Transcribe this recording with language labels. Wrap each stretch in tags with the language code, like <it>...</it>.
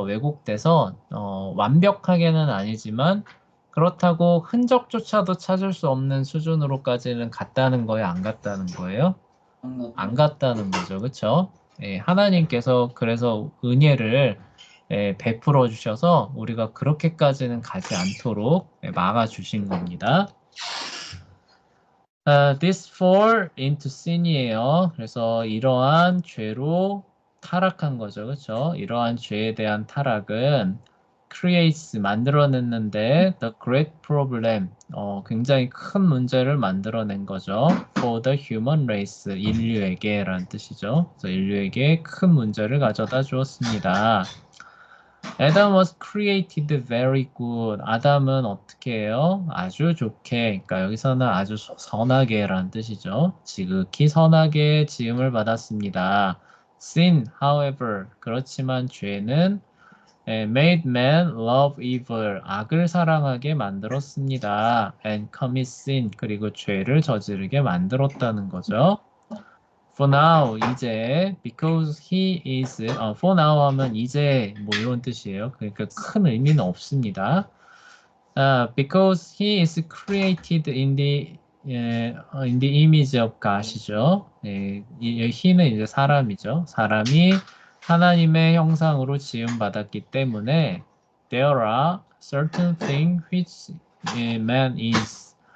<ko>왜곡돼서, 완벽하게는 아니지만 그렇다고 흔적조차도 찾을 수 없는 수준으로까지는 갔다는 거예요? 안 갔다는 거예요? 안 갔다는 거죠. 그쵸? 하나님께서 그래서 은혜를 베풀어 주셔서 우리가 그렇게까지는 가지 않도록 막아 주신 겁니다.</ko> <en>This fall into sin이에요.</en> <ko>그래서 이러한 죄로 타락한 거죠. 그쵸? 이러한 죄에 대한 타락은 creates 만들어냈는데</ko> <en>the great problem</en> <ko>굉장히 큰 문제를 만들어낸 거죠.</ko> <en>For the human race</en> <ko>인류에게라는 뜻이죠. 그래서 인류에게 큰 문제를 가져다 주었습니다.</ko> <en>Adam was created very good.</en> <ko>아담은 어떻게 해요? 아주 좋게. 그러니까 여기서는 아주 선하게라는 뜻이죠. 지극히 선하게 지음을 받았습니다.</ko> <en>Sin, however,</en> <ko>그렇지만 죄는</ko> <en>made man love evil.</en> <ko>악을 사랑하게 만들었습니다.</ko> <en>And commit sin.</en> <ko>그리고 죄를 저지르게 만들었다는 거죠.</ko> <en>For now, 이제, because he is, for now 하면 이제,</en> <ko>이런 뜻이에요. 그러니까 큰 의미는 없습니다.</ko> <en>Because he is created in the image of God이죠.</en> <ko>he는 이제 사람이죠. 사람이 하나님의 형상으로 지음받았기 때문에,</ko> <en>there are certain things which man is.</en>